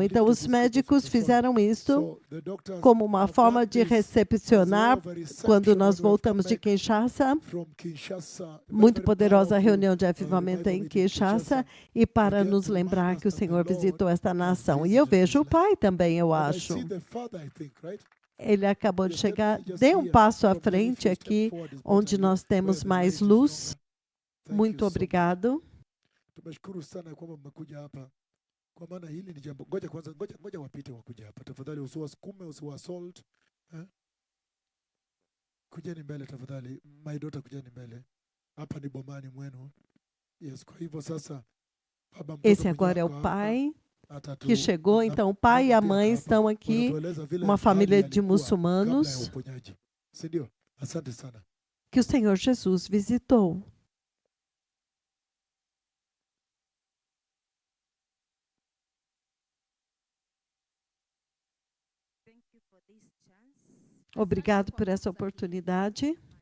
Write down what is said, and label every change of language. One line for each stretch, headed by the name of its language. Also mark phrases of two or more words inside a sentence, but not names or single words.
Portuguese: Então, os médicos fizeram isso como uma forma de recepcionar quando nós voltamos de Kinshasa, muito poderosa reunião de avivamento em Kinshasa, e para nos lembrar que o Senhor visitou esta nação. E eu vejo o Pai também, eu acho. Ele acabou de chegar. Dê um passo à frente aqui, onde nós temos mais luz. Muito obrigado.
Swahili: Kwa maana hili ni jambo, ngoja kwanza, ngoja wapite wakuja hapa tafadhali, usiwasukume, usiwasolt. Kujeni mbele tafadhali,
English: my daughter,
Swahili: kujeni mbele. Hapa ni bomani mwenu. Yes, kwa hivyo sasa
Portuguese: esse agora é o pai que chegou. Então, o pai e a mãe estão aqui, uma família de muçulmanos que o Senhor Jesus visitou. Obrigado por essa oportunidade.